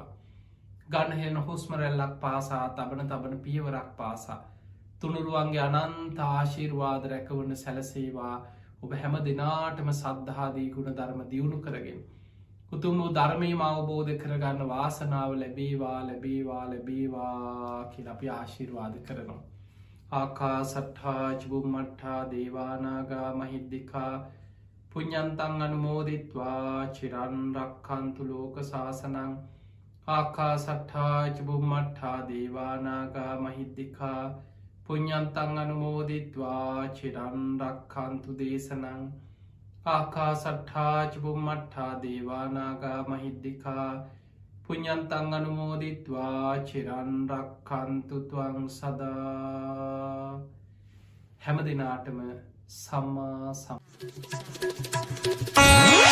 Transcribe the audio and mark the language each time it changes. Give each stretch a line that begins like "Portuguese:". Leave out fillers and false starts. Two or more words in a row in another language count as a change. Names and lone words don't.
Sinhala: ගණහෙන හුස්මරැල්ලක් පාසා තබන පියවරක් පාසා තුනුරුවන්ගේ අනන්ත ආශිර්වාද රැකවන සැලසේවා. ඔබ හැම දෙනාටම සද්ධාදී ගුණ ධර්ම දියුණු කරගෙන උතුම් වූ ධර්මයම අවබෝධ කරගන්න වාසනාව ලැබේවා ලැබේවා ලැබේවා කියල අපි ආශිර්වාද කරනවා.
Pali: ආකා සට්හා චිබුම්මට්හා දේවානාගා මහිද්දිකා පුඤ්ඤන්තං අනුමෝදිත්වා චිරන් රක්ඛන්තු ලෝක සාසනං. ආකා සට්හා චිබුම්මට්හා දේවානාගා මහිද්දිකා පුඤ්ඤන්තං අනුමෝදිත්වා චිරන් රක්ඛන්තු දේශනං ආකාසට්ඨා ච බුම්මට්ඨා දේවා නාග මහිද්దికා පුඤ්ඤන්තං අනුමෝදිත්වා චිරන් රක්ඛන්තු ත්වං සදා.
Sinhala: හැම දිනාටම සම්මා සම්බුද්ධ